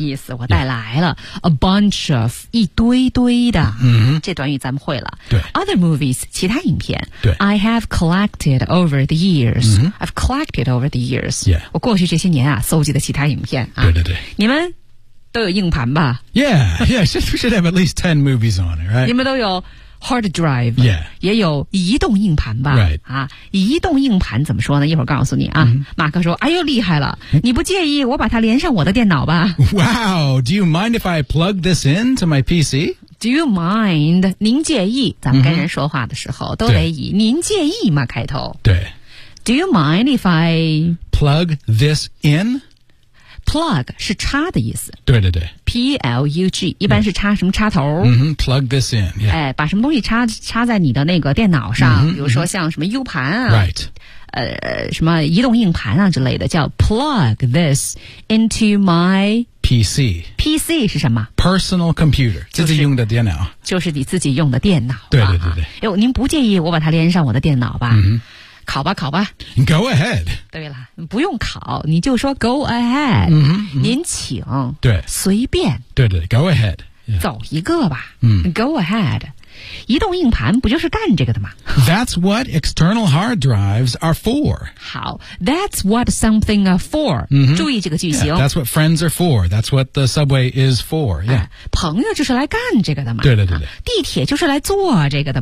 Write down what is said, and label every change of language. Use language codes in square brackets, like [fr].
[zh] 意思、yes. 我带来了、yeah. [en] A bunch of [zh] 一堆堆的、 mm-hmm. 这短语咱们会了对 [en] Other movies [zh] 其他影片对 [en] I have collected over the years、 mm-hmm. I've collected over the years、 yeah. [zh] 我过去这些年啊收集的其他影片、啊、对对对你们都有硬盘吧 [en] Yeah, yeah, should have at least 10 movies on it, right? [zh] 你们都有 hard drive [en] Yeah [zh] 也有移动硬盘吧 [en] Right、 [zh] 啊、移动硬盘怎么说呢一会儿告诉你啊、mm-hmm. 马克说哎呦厉害了你不介意我把它连上我的电脑吧 [en] Wow, do you mind if I plug this in to my PC? Do you mind? [zh] 您介意咱们跟人说话的时候、mm-hmm. 都得以您介意吗开头对 [en] Do you mind if I Plug this in? [zh] Plug 是插的意思。对对对。 P-L-U-G, 一般是插什么插头。 [en] Mm-hmm, plug this in, yeah. [zh] 哎把什么东西插在你的那个电脑上、mm-hmm, 比如说像什么 U 盘啊。 [en] Right. [zh] 什么移动硬盘啊之类的叫 [en] plug this into my PC. [zh] PC 是什么 [en] ?Personal computer, [zh] 自己用的电脑。就是你自己用的电脑。对对对对。哎呦您不介意我把它连上我的电脑吧。嗯、mm-hmm.。考吧考吧 [en] Go ahead [zh] 对了不用考你就说 [en] go ahead、 mm-hmm, mm-hmm. [zh] 您请对随便 [en] 对对 go ahead、yeah. [zh] 走一个吧、 mm. [en] go ahead [zh] 移动硬盘不就是干这个的吗 [en] That's what external hard drives are for 好 That's what something are for、 mm-hmm. [zh] 注意这个句型、 [en] yeah, That's what friends are for That's what the subway is for、yeah. [zh] 啊、朋友就是来干这个的嘛对对对对、啊、地铁就是来坐这个的嘛